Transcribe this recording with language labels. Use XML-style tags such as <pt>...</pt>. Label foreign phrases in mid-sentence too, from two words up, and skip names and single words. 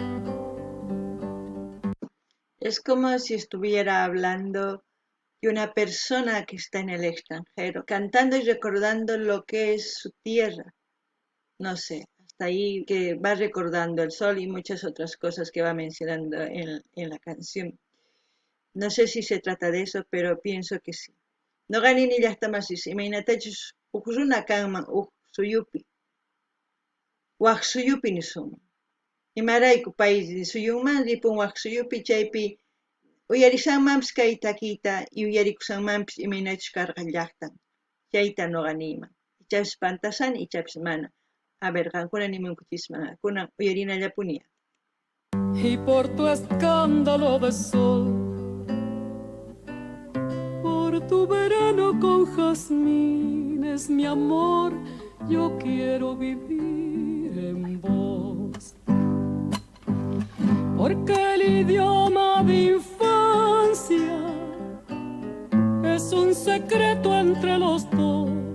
<es>Es como si estuviera hablando de una persona que está en el extranjero, cantando y recordando lo que es su tierra. No sé, hasta ahí que va recordando el sol y muchas otras cosas que va mencionando en la canción. No sé si se trata de eso, pero pienso que sí.</es> <qu>No gani ni llaqtamasis, imaynatachus huk runa kanman huk suyupi. Waq suyupi nisun. Imarayku pay suyunman ripun waq suyupi chaypi uyarisanmanpis kay takiyta y uyarikusanmanpis imaynachus karqa llaqtan. Chayta noqa niyman. Ichapis pantasani, ichapis mana.</qu> <es>A ver,</es> <qu>qankuna nimunkuchisman, kunan uyarinallapunia.</qu> <es>Y por tu escándalo de sol, por tu verano con jazmines, mi amor, yo quiero vivir en vos. Porque el idioma de infancia es un secreto entre los dos.</es>